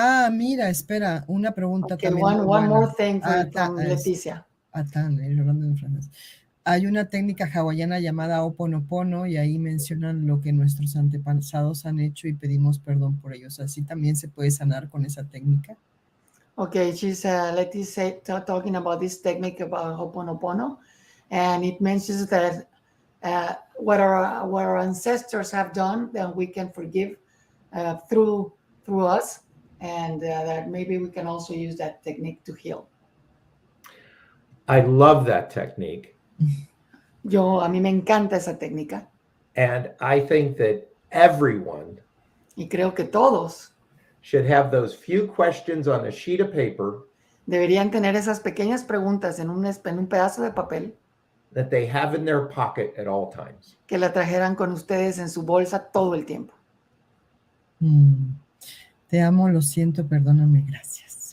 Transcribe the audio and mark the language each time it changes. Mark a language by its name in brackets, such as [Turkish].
[Spanish] Mira, espera, una pregunta [English] Okay, [Spanish] también muy [English] one [Spanish] buena. [English] more thing from Leticia. [Spanish] Hablando en francés. Hay una técnica hawaiana llamada Ho'oponopono y ahí mencionan lo que nuestros antepasados han hecho y pedimos perdón por ellos. Así también se puede sanar con esa técnica. [English] Okay, she's Leticia talking about this technique about Ho'oponopono, and it mentions that what our ancestors have done, then we can forgive through us, and that maybe we can also use that technique to heal. I love that technique. [Spanish] A mí me encanta esa técnica. [English] And I think that everyone [Spanish] Y creo que todos [English] should have those few questions on a sheet of paper [Spanish] deberían tener esas pequeñas preguntas en un pedazo de papel [English] that they have in their pocket at all times. [Spanish] que la trajeran con ustedes en su bolsa todo el tiempo. Te amo, lo siento, perdóname, gracias.